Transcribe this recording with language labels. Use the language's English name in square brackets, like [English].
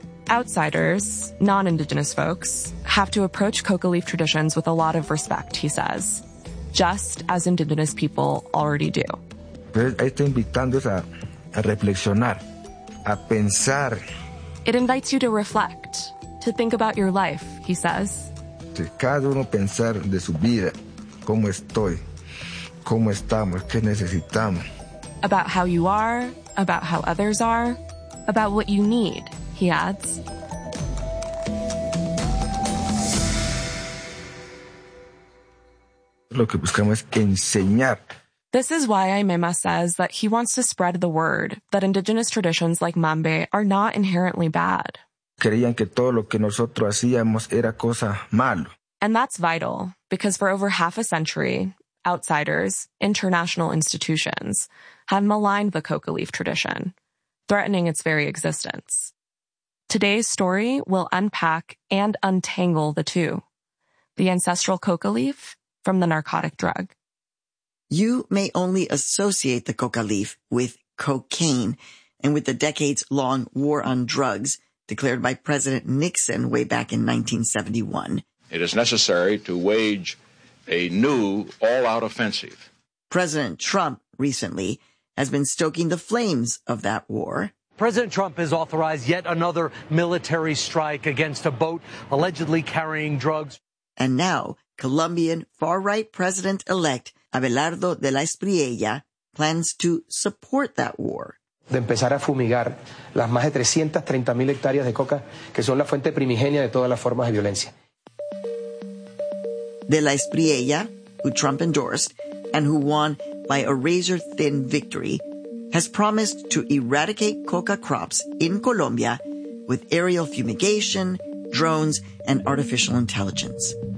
[English] Outsiders, non-indigenous folks, have to approach coca leaf traditions with a lot of respect, he says, just as indigenous people already do. It invites you to reflect, to think about your life, he says. [Spanish] Cada uno pensar de su vida, cómo estoy, cómo estamos, qué necesitamos. [English] About how you are, about how others are, about what you need, he adds. [Spanish] Lo que buscamos es enseñar. [English] This is why Aimema says that he wants to spread the word that indigenous traditions like mambe are not inherently bad. [Spanish] Creían que todo lo que nosotros hacíamos era cosa malo. [English] And that's vital, because for over half a century, outsiders, international institutions, have maligned the coca leaf tradition, threatening its very existence. Today's story will unpack and untangle the two, the ancestral coca leaf from the narcotic drug. You may only associate the coca leaf with cocaine and with the decades-long war on drugs declared by President Nixon way back in 1971. It is necessary to wage a new all-out offensive. President Trump recently has been stoking the flames of that war. President Trump has authorized yet another military strike against a boat allegedly carrying drugs. And now, Colombian far-right president-elect Abelardo de la Espriella plans to support that war. [Spanish] De empezar a fumigar las más de 330,000 hectáreas de coca que son la fuente primigenia de todas las formas de violencia. [English] De la Espriella, who Trump endorsed and who won by a razor-thin victory, has promised to eradicate coca crops in Colombia with aerial fumigation, drones, and artificial intelligence.